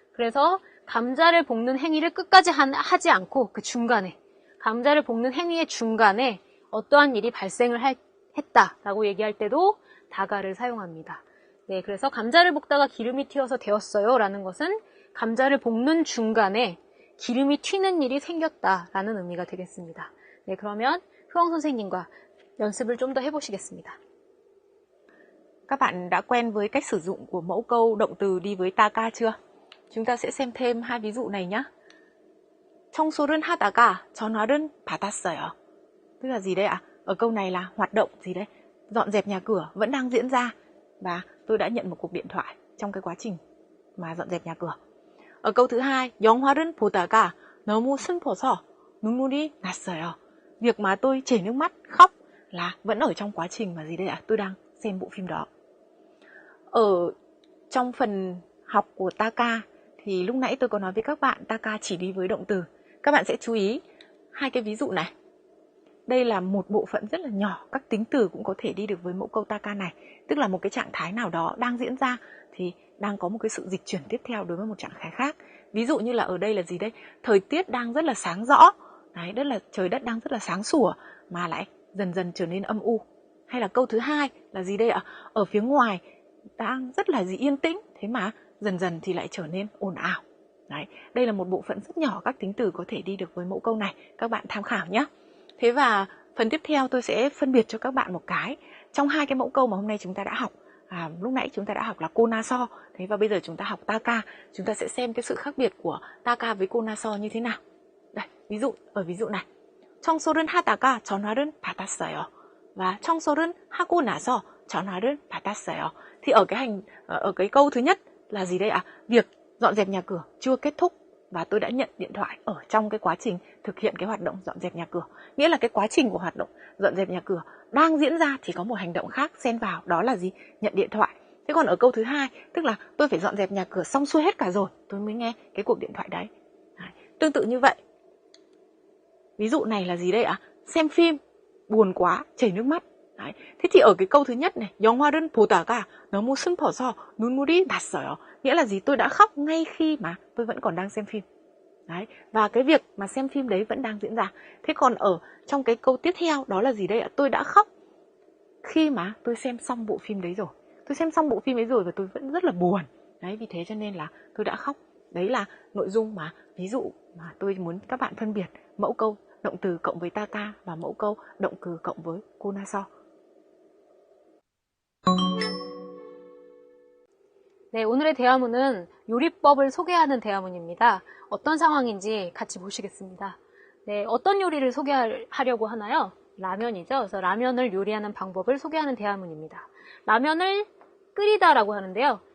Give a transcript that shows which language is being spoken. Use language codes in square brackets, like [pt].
[ko] 그래서 감자를 볶는 행위를 끝까지 하지 않고 그 중간에 감자를 볶는 행위의 중간에 어떠한 일이 발생을 했다라고 얘기할 때도 다가를 사용합니다. 네, 그래서 감자를 볶다가 기름이 튀어서 데웠어요 라는 것은 감자를 볶는 중간에 기름이 튀는 일이 생겼다라는 의미가 되겠습니다. 네, 그러면 효영 선생님과 연습을 좀 더 해보시겠습니다. [vi] Các bạn đã quen với cách sử dụng của mẫu câu động từ đi với taka chưa? Chúng ta sẽ xem thêm hai ví dụ này nhé. [ko] 청소를 하다가 전화를 받았어요. [vi] Tức là gì đây ạ? Ở câu này là hoạt động gì đấy? Dọn dẹp nhà cửa vẫn đang diễn ra và tôi đã nhận một cuộc điện thoại trong cái quá trình mà dọn dẹp nhà cửa. Ở câu thứ hai, [ko] 영화를 보다가 너무 슬퍼서 눈물이 났어요. [vi] Việc mà tôi chảy nước mắt khóc là vẫn ở trong quá trình mà gì đây ạ? Tôi đang xem bộ phim đó. Ở trong phần học của taka thì lúc nãy tôi có nói với các bạn taka chỉ đi với động từ. Các bạn sẽ chú ý hai cái ví dụ này. Đây là một bộ phận rất là nhỏ, các tính từ cũng có thể đi được với mẫu câu taka này. Tức là một cái trạng thái nào đó đang diễn ra thì đang có một cái sự dịch chuyển tiếp theo đối với một trạng thái khác. Ví dụ như là ở đây là gì đây? Thời tiết đang rất là sáng rõ. Đấy, đất là trời đất đang rất là sáng sủa mà lại dần dần trở nên âm u. Hay là câu thứ hai là gì đây ạ? Ở phía ngoài đang rất là yên tĩnh, thế mà dần dần thì lại trở nên ồn ào. Đấy, đây là một bộ phận rất nhỏ các tính từ có thể đi được với mẫu câu này. Các bạn tham khảo nhé. Thế và phần tiếp theo tôi sẽ phân biệt cho các bạn một cái. Trong hai cái mẫu câu mà hôm nay chúng ta đã học, lúc nãy chúng ta đã học là konaso. Thế và bây giờ chúng ta học taka. Chúng ta sẽ xem cái sự khác biệt của taka với konaso như thế nào. Đây, ví dụ này. [ko] 청소를 하다가 전화를 받았어요. [vi] Và [ko] 청소를 하고 나서 전화를 받았어요. [vi] Thì ở cái câu thứ nhất là gì đây ạ? Việc dọn dẹp nhà cửa chưa kết thúc và tôi đã nhận điện thoại ở trong cái quá trình thực hiện cái hoạt động dọn dẹp nhà cửa. Nghĩa là cái quá trình của hoạt động dọn dẹp nhà cửa đang diễn ra thì có một hành động khác xen vào, đó là gì? Nhận điện thoại. Thế còn ở câu thứ hai, tức là tôi phải dọn dẹp nhà cửa xong xuôi hết cả rồi tôi mới nghe cái cuộc điện thoại đấy. Tương tự như vậy. Ví dụ này là gì đây ạ? Xem phim, buồn quá, chảy nước mắt. Đấy. Thế thì ở cái câu thứ nhất này, [ko] 영화를 보다가 너무 슬퍼서 눈물이 났어요. [vi] Nghĩa là gì? Tôi đã khóc ngay khi mà tôi vẫn còn đang xem phim. Đấy. Và cái việc mà xem phim đấy vẫn đang diễn ra. Thế còn ở trong cái câu tiếp theo đó là gì đây ạ? Tôi đã khóc khi mà tôi xem xong bộ phim đấy rồi. Tôi xem xong bộ phim ấy rồi và tôi vẫn rất là buồn. Đấy, vì thế cho nên là tôi đã khóc. Đấy là nội dung mà ví dụ mà tôi muốn các bạn phân biệt mẫu câu động từ cộng với taka và mẫu câu động từ cộng với konaso. [ko] 네, 오늘의 대화문은 요리법을 소개하는 대화문입니다. 어떤 상황인지 같이 보시겠습니다. 네, 어떤 요리를 소개하려고 하나요? 라면이죠. 그래서 라면을 요리하는 방법을 소개하는 대화문입니다. 라면을 끓이다라고 하는데요.